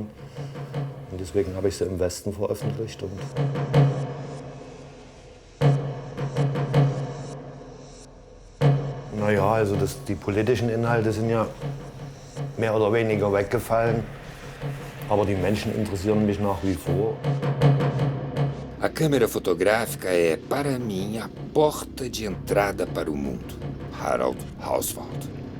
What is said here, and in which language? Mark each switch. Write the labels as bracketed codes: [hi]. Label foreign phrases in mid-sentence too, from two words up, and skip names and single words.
[de] Und deswegen habe ich sie im Westen veröffentlicht. Und naja, also die politischen Inhalte sind ja mehr oder weniger weggefallen. Aber die Menschen interessieren mich nach wie vor. [pt] A câmera fotográfica é, para mim, a porta de entrada para o mundo. Harald Hauswald.